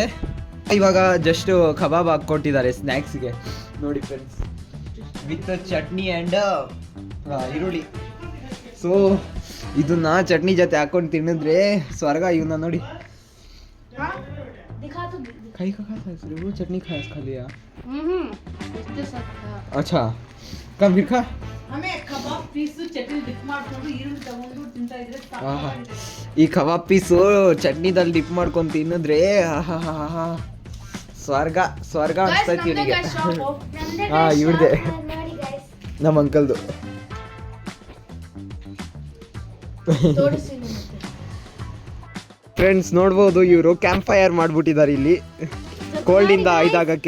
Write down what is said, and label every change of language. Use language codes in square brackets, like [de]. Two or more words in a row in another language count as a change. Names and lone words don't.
[kn] ಇವಾಗ ಜಸ್ಟ್ ಕಬಾಬ್ ಹಾಕ್ಕೊಟ್ಟಿದ್ದಾರೆ ಸ್ನ್ಯಾಕ್ಸ್ಗೆ ನೋಡಿ ಫ್ರೆಂಡ್ಸ್, ವಿತ್ ಚಟ್ನಿ ಆ್ಯಂಡ್ ಈರುಳ್ಳಿ. ಸೊ ಇದನ್ನ ಚಟ್ನಿ ಜೊತೆ ಹಾಕೊಂಡು ತಿನ್ನಿದ್ರೆ ಸ್ವರ್ಗ. ಇವನ್ನ ನೋಡಿ, ಕೈ [hi] वो चटनी खा लिया. अच्छा कम फिर खा. [kn] हमें कबाब पीस चटनी डिप ಮಾಡ್ಕೊಂಡು ಈರುಳ್ಳಿ ತಗೊಂಡು ತಿಂತಾ ಇದ್ರೆ ಈ ಕಬಾಬ್ ಪೀಸು ಚಟ್ನಿದಲ್ಲಿ ಡಿಪ್ ಮಾಡ್ಕೊಂಡು ತಿನ್ನಿದ್ರೆ ಸ್ವರ್ಗ ಅನ್ಸ್ತೈತಿ ಇವನಿಗೆ. ಇವ್ರದೇ, ನಮ್ಮ ಅಂಕಲ್ದು. ಫ್ರೆಂಡ್ಸ್ ನೋಡ್ಬೋದು, ಇವರು ಕ್ಯಾಂಪ್ ಫೈರ್ ಮಾಡ್ಬಿಟ್ಟಿದ್ದಾರೆ ಇಲ್ಲಿ ಕೋಲ್ಡಿಂದ ಇದಾಗಕ್ಕೆ.